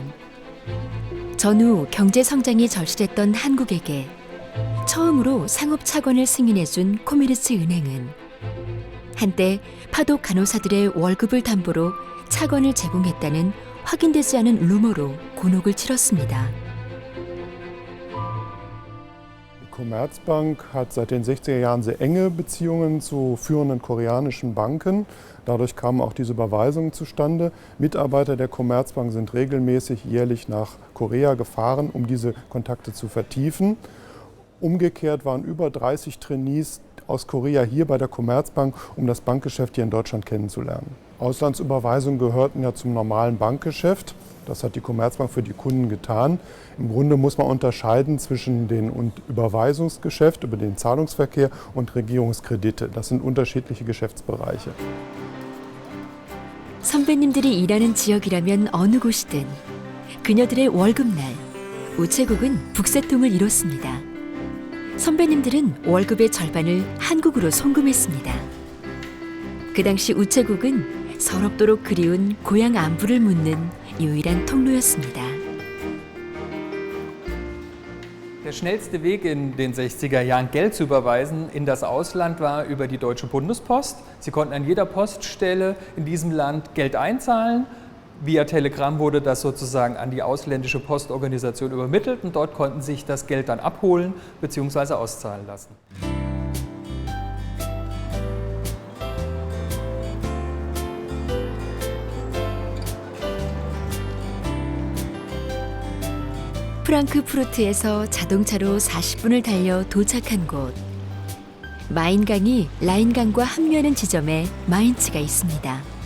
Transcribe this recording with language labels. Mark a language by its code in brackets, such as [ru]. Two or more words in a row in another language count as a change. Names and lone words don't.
[ko] 전후 경제 성장이 절실했던 한국에게 처음으로 상업 차관을 승인해준 코메르츠 은행은 한때 파독 간호사들의 월급을 담보로 차관을 제공했다는 확인되지 않은 루머로 곤혹을 치렀습니다. [de] Die Commerzbank hat seit den 60er Jahren sehr enge Beziehungen zu führenden koreanischen Banken. Dadurch kamen auch diese Überweisungen zustande. Mitarbeiter der Commerzbank sind regelmäßig jährlich nach Korea gefahren, um diese Kontakte zu vertiefen. Umgekehrt waren über 30 Trainees aus Korea hier bei der Commerzbank, um das Bankgeschäft hier in Deutschland kennenzulernen. Auslandsüberweisungen gehörten ja zum normalen Bankgeschäft. Das hat die Commerzbank für die Kunden getan. Im Grunde muss man unterscheiden zwischen dem Überweisungsgeschäft, über den Zahlungsverkehr und Regierungskredite. Das sind unterschiedliche Geschäftsbereiche. [ko] 선배님들이 일하는 지역이라면 어느 곳이든 그녀들의 월급날 우체국은 북새통을 이뤘습니다. 선배님들은 월급의 절반을 한국으로 송금했습니다. 그 당시 우체국은 서럽도록 그리운 고향 안부를 묻는 유일한 통로였습니다. [de] Der schnellste Weg in den 60er Jahren, Geld zu überweisen in das Ausland, war über die Deutsche Bundespost. Sie konnten an jeder Poststelle in diesem Land Geld einzahlen. Via Telegramm wurde das sozusagen an die ausländische Postorganisation übermittelt und dort konnten sich das Geld dann abholen bzw. auszahlen lassen. [ko] 프랑크푸르트에서 자동차로 40분을 달려 도착한 곳. 마인강이 라인강과 합류하는 지점에 마인츠가 있습니다.